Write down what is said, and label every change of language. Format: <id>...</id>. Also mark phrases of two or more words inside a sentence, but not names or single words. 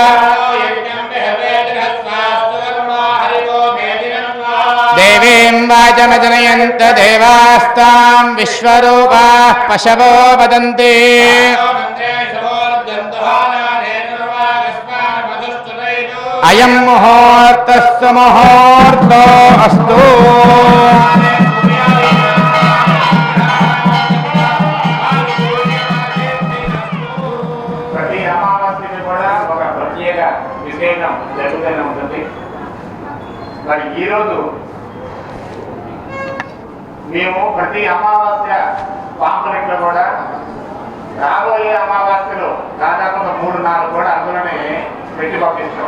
<sa>देवीं वाचमजनयन्त देवास्तां विश्वरूपाः पशवो वदन्ति अयं मुहूर्तस्य मुहूर्तो अस्तु।</sa> <te>ప్రతి అమావాస్యకి కూడా ఒక ప్రత్యేక విశేషం జరుగుతూనే ఉంటుంది. మరి ఈరోజు మేము ప్రతి అమావాస్య పాంపలెట్లో కూడా రాబోయే అమావాస్యలో దాదాపుగా 3-4 కూడా అందులోనే పెట్టి పంపిస్తాం.</te>